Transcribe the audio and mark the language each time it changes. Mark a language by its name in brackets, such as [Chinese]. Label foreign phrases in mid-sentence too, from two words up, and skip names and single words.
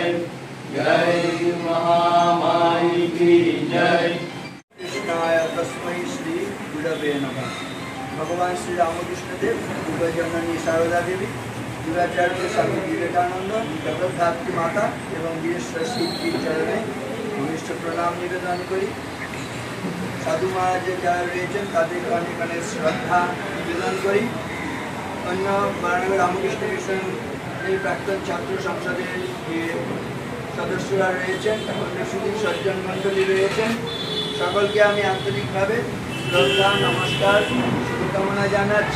[Hindi] जय महामाई की जय। [Sanskrit] कृष्णाय तस्मै श्री गुरवे नमः। [Bangla] ভগবান শ্রী রামকৃষ্ণ দেব, জননী সারদা দেবী, যুগাচার্য স্বামী বিবেকানন্দ, জগদ্ধাত্রী মাতা এবং বীরেশ্বর শিব কী চরণে ঘনিষ্ঠ প্রণাম নিবেদন করি। সাধু মহারাজ যারা রয়েছেন তাদের অনেক অনেক শ্রদ্ধা নিবেদন করি। অন্য মহানগর রামকৃষ্ণ মিশনের প্রাক্তন ছাত্র সংসদের যে সদস্যরা রয়েছেন, অন্য সুদী সজ্জন মণ্ডলী রয়েছেন, সকলকে আমি আন্তরিকভাবে শ্রদ্ধা নমস্কার শুভকামনা জানাচ্ছি।